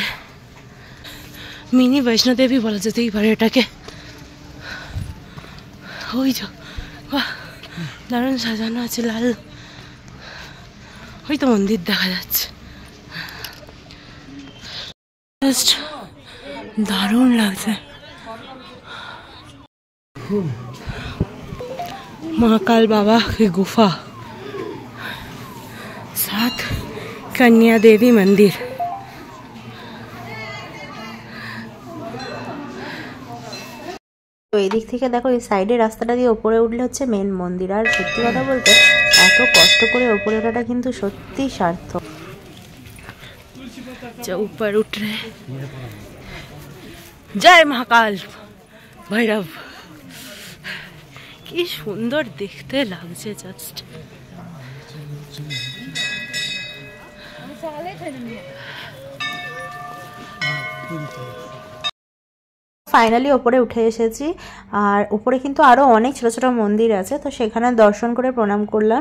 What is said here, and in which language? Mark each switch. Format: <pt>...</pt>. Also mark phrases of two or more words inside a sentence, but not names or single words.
<bn>মিনি বৈষ্ণোদেবী বলা যেতেই পারে এটাকে। ওই যে বাহ, দারুণ সাজানো আছে, লাল। ওই তো মন্দির দেখা যাচ্ছে, জাস্ট দারুণ লাগছে।</bn> <hi>महाकाल बाबा की गुफा, साथ कन्या देवी मंदिर।</hi> <bn>তো এই দিক থেকে দেখো, এই সাইডে রাস্তাটা দিয়ে ওপরে উঠলে হচ্ছে মেন মন্দির। আর সত্যি কথা বলতে এত কষ্ট করে ওপরে ওঠাটা কিন্তু সত্যি সার্থক।</bn> <hi>ऊपर उठ रहे, जय महाकाल भैरव।</hi> <bn>কি সুন্দর দেখতে লাগছে জাস্ট। ফাইনালি ওপরে উঠে এসেছি। আর উপরে কিন্তু আরো অনেক ছোট ছোট মন্দির আছে, তো সেখানে দর্শন করে প্রণাম করলাম।</bn>